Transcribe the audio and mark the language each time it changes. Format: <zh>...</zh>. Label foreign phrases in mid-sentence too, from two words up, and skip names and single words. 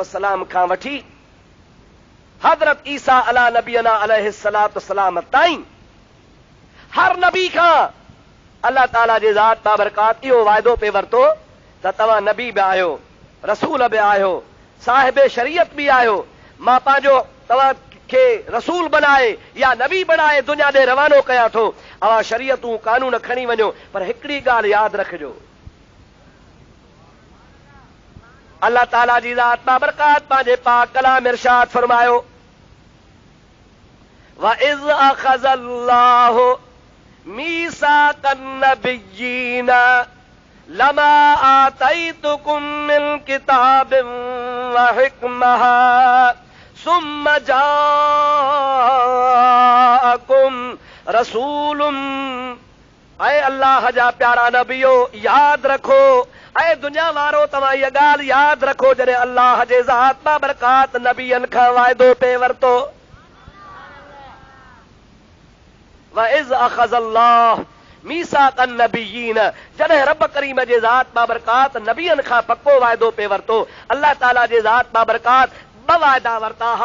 <sd>वसलाम खां वठी हज़रत ईसा अला नबीना अलैहि सलातु वसलाम ताईं हर नबी खां अल्लाह ताला जे ज़ात बाबरकात इहो वाइदो पे वरितो त तव्हां नबी बि आहियो, रसूल बि आहियो, साहिब शरीयत बि आहियो, मां पंहिंजो तव्हां खे रसूल बनाए या नबी बनाए दुनिया ॾे रवानो कयां थो। अवां शरीयतूं कानून खणी वञो, पर हिकिड़ी ॻाल्हि यादि रखिजो, अल्लाह ताला जी ज़ात बाबरकात पंहिंजे पाक कलाम इरशाद फरमायो,</sd> <ar>وإذ أخذ الله ميثاق النبيين لما آتيتكم من كتاب وحكمة ثم جاءكم رسول.</ar> <sd>ऐं अल्लाह जा प्यारा नबियो यादि रखो, ऐं दुनिया वारो तव्हां इहा ॻाल्हि यादि रखो, जॾहिं अल्लाह जे ज़ात बाबरकात नबियनि खां वाइदो पे वरितो,</sd> <ar>وإذ أخذ الله ميثاق النبيين,</ar> <sd>जॾहिं रब करीम जे ज़ात बाबरकात नबियनि खां पक्को वाइदो पे वरितो, अल्लाह ताला जे ज़ात बाबरकात ॿ वाइदा वरिता हा।</sd>